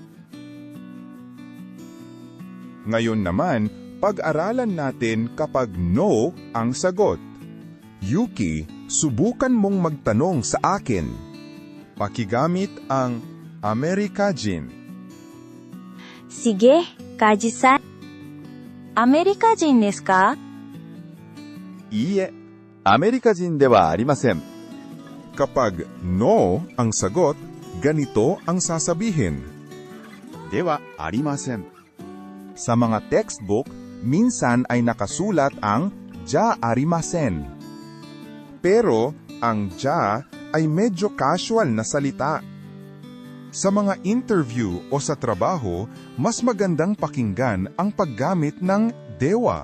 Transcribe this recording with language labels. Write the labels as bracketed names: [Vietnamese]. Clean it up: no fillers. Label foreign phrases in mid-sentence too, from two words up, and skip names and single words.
[Filipino] Ngayon naman, pag-aralan natin kapag no ang sagot. Yuki, subukan mong magtanong sa akin. Pakigamit ang Amerikajin. Sige, Kaji-san. [Japanese] アメリカ人ですか? いいえ、アメリカ人ではありません。 [Filipino] Kapag no ang sagot, ganito ang sasabihin. [Japanese] ではありません。 [Filipino] Sa mga textbook, minsan ay nakasulat ang [Japanese] じゃありません. [Filipino] Pero ang ja ay medyo casual na salita. Sa mga interview o sa trabaho, mas magandang pakinggan ang paggamit ng dewa.